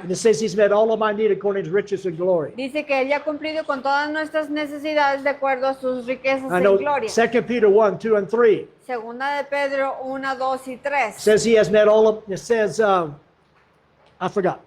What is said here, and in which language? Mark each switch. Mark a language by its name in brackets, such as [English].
[English] And it says he's met all of my need according to his riches and glory. [Spanish] Dice que Él ya ha cumplido con todas nuestras necesidades de acuerdo a sus riquezas [English] I [Spanish] en [English] know [Spanish] gloria. [English] 2 Peter 1, 2, and 3 [Spanish] Segunda de Pedro 1, 2 y 3. [English] says he has met all of, it says, I forgot.